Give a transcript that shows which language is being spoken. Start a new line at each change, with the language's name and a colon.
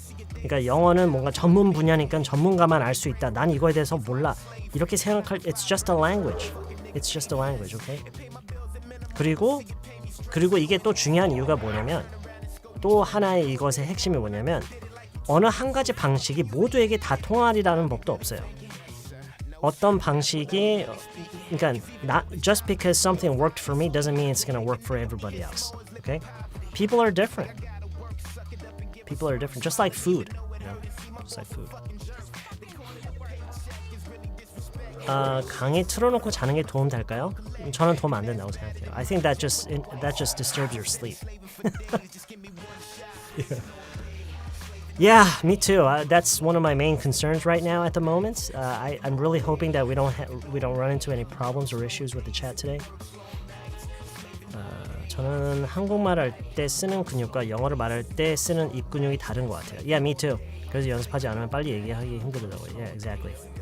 Korean: 그러니까 영어는 뭔가 전문 분야니까 전문가만 알 수 있다. 난 이거에 대해서 몰라. 이렇게 생각할
English: It's just a language. It's just a language. 오케이?
Korean: 그리고 이게 또 중요한 이유가 뭐냐면 또 하나의 이것의 핵심이 뭐냐면 어느 한 가지 방식이 모두에게 다 통하리라는 법도 없어요. 어떤 방식이 그러니까
English: just because something worked for me doesn't mean it's going to work for everybody else. Okay? People are different. Just like food. Just like food.
Korean: 강의 틀어놓고 자는 게 도움 될까요? 저는 도움 안 된다고 생각해요.
English: I think that just disturbs your sleep. Yeah, me too. That's one of my main concerns right now at the moment. I'm really hoping that we don't run into any problems or issues with the chat today.
Korean: 저는 한국말 할 때 쓰는 근육과 영어를 말할 때 쓰는 입 근육이 다른 것 같아요.
English: Yeah, me too.
Korean: 그래서 연습하지 않으면 빨리 얘기하기 힘들더라고요.
English: Yeah, exactly.